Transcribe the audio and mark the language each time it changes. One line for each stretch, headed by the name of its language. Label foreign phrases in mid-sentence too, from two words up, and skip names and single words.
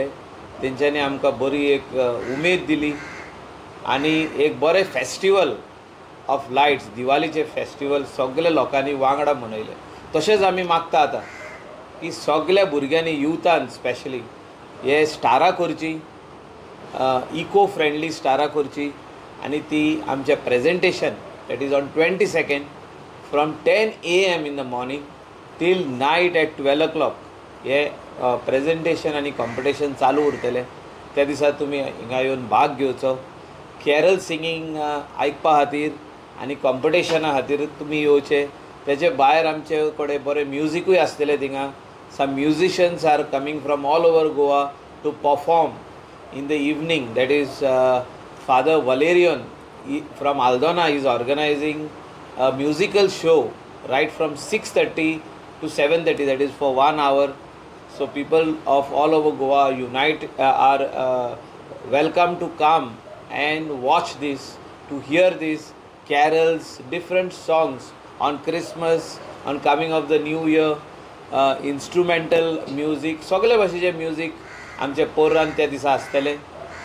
Konkani: तेंच्यांनी आमकां बरी एक उमेद दिली आनी एक बरें
English: festival of lights,
Konkani: दिवाळीचे फेस्टिवल सगळे लोकांनी वांगडा मनयले. तशेंच आमी मागता आतां की सगळ्या भुरग्यांनी युथान स्पेशली हे स्टारां करची,
English: eco friendly
Konkani: स्टारां करची आनी ती आमचें प्रेजेंटेशन
English: that is on 22nd from 10 AM in the morning till night at 12 o'clock
Konkani: हे प्रेजेंटेशन आनी कॉम्पिटिशन चालू उरतलें. त्या दिसा तुमी हिंगा येवन भाग घेवचो.
English: carol singing
Konkani: आयकपा खातीर आनी कॉम्पिटिशना खातीर तुमी येवचे. तेचे भायर आमचे कडेन बरें म्युजीकूय आसतलें थिंगा.
English: Some musicians are coming from all over Goa to perform in the evening. That is Father Valerian from Aldona is organising a musical show right from 6:30 to 7:30, that is for 1 hour. So people of all over Goa are welcome to come and watch this, to hear these carols, different songs on Christmas, on coming of the new year, instrumental music,
Konkani: सगळे भाशेचे म्युजीक आमचे पोरान त्या दिसा आसतले.